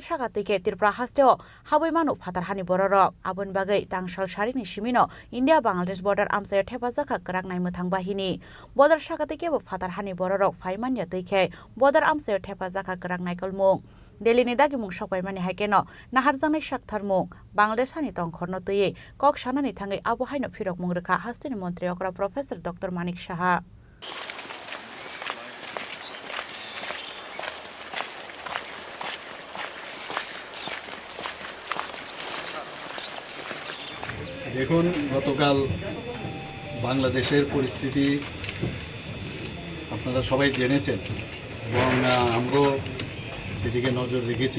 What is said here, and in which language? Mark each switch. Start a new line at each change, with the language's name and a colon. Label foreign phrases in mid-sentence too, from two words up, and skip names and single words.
Kok Borok: साका तैके तिप्रा हास्तेओ हाबै मानु फाटार हानि बररक आबोन बागै तांसाल सारिनि सिमिनो इंडिया बांग्लादेश बर्डार आमसे थेफा जाखा काराक नायमो थांबाहिनि बर्डार साका तैके फाटार हानि बररक फाय मानिया तैखे बर्डार आमसे थेफा जाखा काराक नायकलमुं दिल्लीनि दागिमुं सपायमानि हाइकेनो नाहारजांनाय साक्थारमुं बांग्लादेश हानि तंखरनो तैयै कक सानानि थाङै आबो हाइनो फिरक मुंगरखा हास्तिनि मन्त्री अकरा प्रोफेसर डॉक्टर मानिक साहा
Bangla: দেখুন গতকাল বাংলাদেশের পরিস্থিতি আপনারা সবাই জেনেছেন এবং আমরাও সেদিকে নজর রেখেছি।